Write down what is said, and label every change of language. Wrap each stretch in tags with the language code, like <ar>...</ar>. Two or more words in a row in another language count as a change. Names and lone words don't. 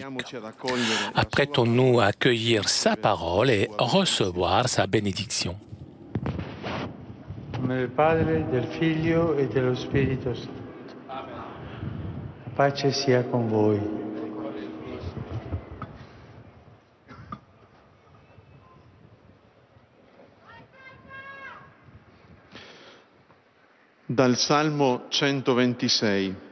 <fr>Apprêtons-nous à accueillir sa parole et recevoir sa bénédiction.</fr> <it>Nel nome del Padre, del Figlio e dello Spirito Santo. La pace sia con voi. Dal Salmo 126.</it>